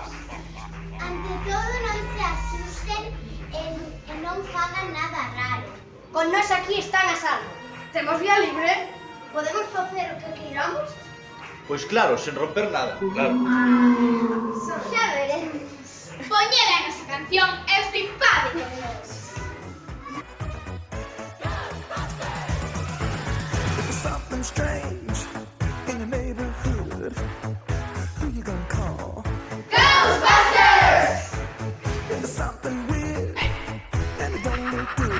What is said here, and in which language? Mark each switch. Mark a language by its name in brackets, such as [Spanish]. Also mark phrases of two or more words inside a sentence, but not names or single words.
[Galician] Ante todo, non se asusten e non fagan nada raro. Con nós aquí están a salvo. Temos vía libre. Podemos facer o que queiramos? Pois claro, sen romper nada, claro. Xa veremos. Poñede a nosa canción e flipade con nós. [English] Something strange in your neighborhood. Who you gonna call? Ghostbusters! There's something weird and it don't look good.